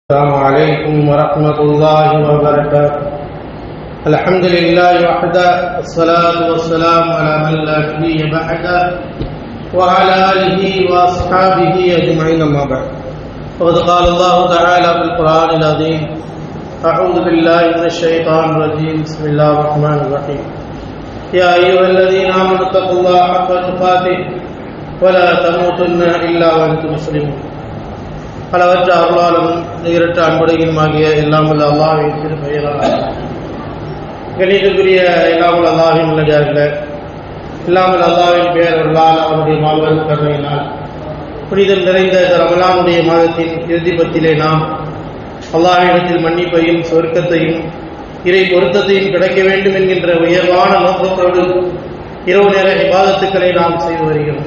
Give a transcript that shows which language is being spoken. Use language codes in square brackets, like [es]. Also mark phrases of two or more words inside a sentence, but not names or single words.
[ar] السلام عليكم ورحمة الله وبركاته. الحمد لله وحده والصلاة والسلام على من لا نبي بعده وعلى آله وأصحابه أجمعين أما بعد. وقد قال الله تعالى في القرآن العظيم: أعوذ بالله من الشيطان الرجيم. بسم الله الرحمن الرحيم. يا أيها الذين آمنوا اتقوا الله حق تقاته ولا تموتن إلا وأنتم مسلمون. [ta] அளவற்ற அருளாலும் நிகரற்ற அன்புடையுமாகிய எல்லாமுள்ள அல்லாஹ்வின் திருப்பெயரால் கணிதக்குரிய எல்லாமுள்ள அல்லாஹ்வின் நல்லடியார்களே, எல்லாமுள்ள அல்லாஹ்வின் பெயர்களால் அவருடைய மாபெரும் கருணையினால் புனிதம் நிறைந்த ரமலானுடைய மாதத்தின் இறுதி பத்திலே நாம் அல்லாஹ்விடத்தில் மன்னிப்பையும் சொர்க்கத்தையும் இறை பொருத்தத்தையும் கிடைக்க வேண்டும் என்கின்ற உயர்வான நோக்கத்தோடு இரவு நேர இபாதத்துக்களை நாம் செய்து வருகிறோம்.